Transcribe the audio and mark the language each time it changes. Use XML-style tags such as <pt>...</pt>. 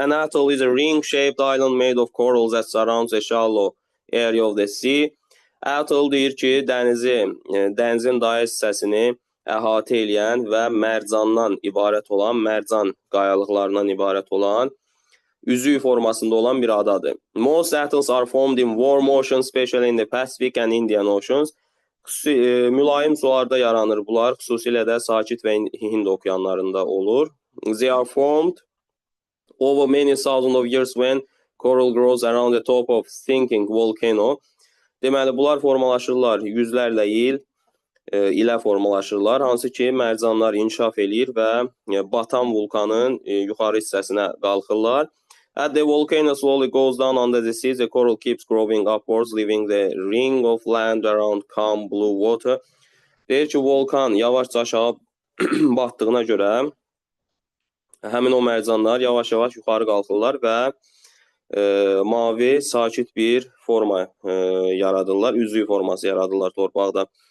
<en>An atoll is a ring-shaped island made of coral that surrounds a shallow area of the sea.</en> <az>Atoll deyir ki, dənizin dayaz hissəsini əhatə eləyən və mərcandan ibarət olan, mərcan qayalıqlarından ibarət olan, üzüy formasında olan bir adadır.</az> <en>Most atolls are formed in warm oceans, especially in the Pacific and Indian Oceans.</en> <az>Mülayim sularda yaranır bunlar, xüsusilə də Sakit və Hind okeanlarında olur.</az> <en>They are formed over many thousands of years when coral grows around the top of sinking volcano.</en> <az>Deməli, bunlar formalaşırlar yüzlərlə ilə formalaşırlar, hansı ki, mərcanlar inkişaf eləyir və batan vulkanın yuxarı hissəsinə qalxırlar.</az> <en>As the volcano slowly goes down under the sea, the coral keeps growing upwards, leaving the ring of land around calm blue water.</en> <az>Deyir ki, volkan yavaşca aşağı batdığına görə həmin o mərcanlar yavaş-yavaş yuxarı qalxırlar və mavi, sakit bir forma yaradırlar, üzüy forması yaradırlar torpaqda.</az>